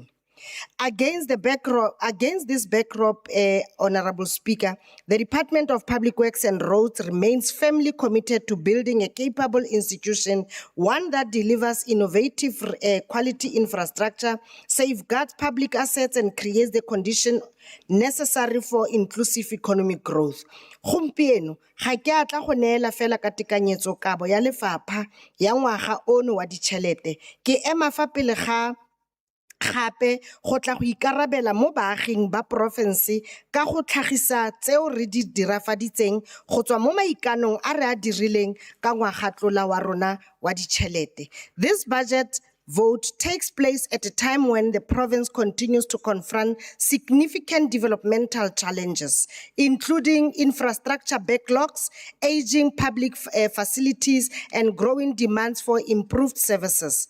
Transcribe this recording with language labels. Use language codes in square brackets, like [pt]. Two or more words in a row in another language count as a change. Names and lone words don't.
[en] Against this backdrop, Honorable Speaker, the Department of Public Works and Roads remains firmly committed to building a capable institution, one that delivers innovative quality infrastructure, safeguards public assets, and creates the condition necessary for inclusive economic growth. [tn] Gompieno, ga ke atla go neela fela ka tekanyetsokabo ya lefapha ya ngwaga ono wa ditšhelete. Ke ema fa pele ga gape go tla go ikarabela mo baaging ba porofense ka go tlhagisa tseo re di dirafaditseng go tswa mo maikanong a re a dirileng ka ngwagatlola wa rona wa ditšhelete. [en] This budget vote takes place at a time when the province continues to confront significant developmental challenges, including infrastructure backlogs, aging public facilities, and growing demands for improved services.